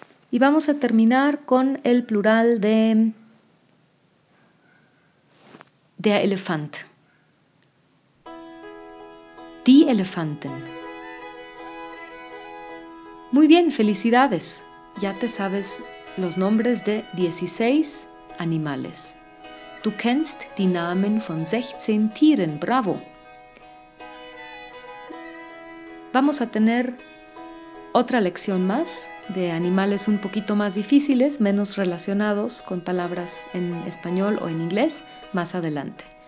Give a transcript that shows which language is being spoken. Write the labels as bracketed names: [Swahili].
[Spanish] Y vamos a terminar con el plural de der Elefant. [German] Die Elefanten. [Spanish] Muy bien, felicidades. Ya te sabes los nombres de 16 animales. [German] Du kennst die Namen von 16 Tieren. [Spanish] Bravo. Vamos a tener otra lección más de animales un poquito más difíciles, menos relacionados con palabras en español o en inglés, más adelante.